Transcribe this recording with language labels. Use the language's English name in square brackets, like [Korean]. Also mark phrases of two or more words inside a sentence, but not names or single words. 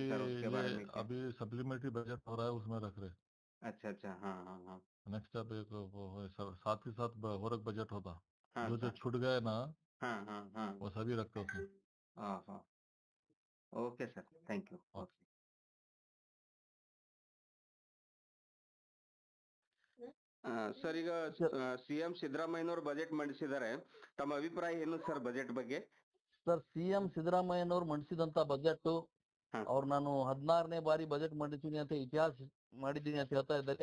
[Hindi] रहे सर, उसके बारे में क्या? अभी [English] supplementary budget [Hindi] हो रहा है, उसमें रख रहे। अच्छा अच्छा, हाँ हाँ हाँ। नेक्स्ट अब एक साथ ही साथ होरक बजट होता। हाँ जो सर। छूट गए ना हाँ हाँ हाँ। वो सभी रखते उसमें। हाँ हाँ। [English] OK sir, thank you. [Hindi] ओके। [Kannada] ಸರ್, ಈಗ ಸಿಎಂ ಸಿದ್ದರಾಮಯ್ಯನವರು ಬಜೆಟ್ ಮಂಡಿಸಿದ್ದಾರೆ, ತಮ್ಮ ಅಭಿಪ್ರಾಯ ಏನು ಸರ್ ಬಜೆಟ್ ಬಗ್ಗೆ? ಸರ್, ಸಿಎಂ ಸಿದ್ದರಾಮಯ್ಯನವರು ಮಂಡಿಸಿದಂತ ಬಜೆಟ್ ಅವ್ರು ನಾನು 16ನೇ ಬಾರಿ ಬಜೆಟ್ ಮಂಡಿಸಿದ್ದೀನಿ ಅಂತ ಇತಿಹಾಸ ಮಾಡಿದ್ದೀನಿ ಅಂತ ಹೇಳ್ತಾ ಇದ್ದಾರೆ.